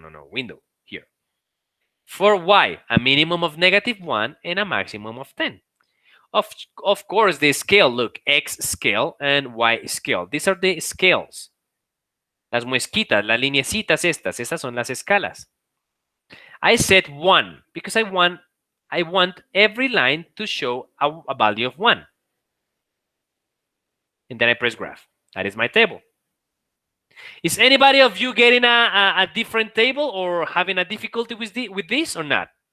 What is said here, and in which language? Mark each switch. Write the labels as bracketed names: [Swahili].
[English] Window here. For Y, a minimum of -1 and a maximum of 10. Of course, the scale, look, X scale and Y scale. These are the scales. [Spanish] Las muesquitas, las lineecitas estas son las escalas. [English] I set 1 because I want every line to show a value of 1. And then I press graph. That is my table. Is anybody of you getting a different table or having a difficulty with this or not?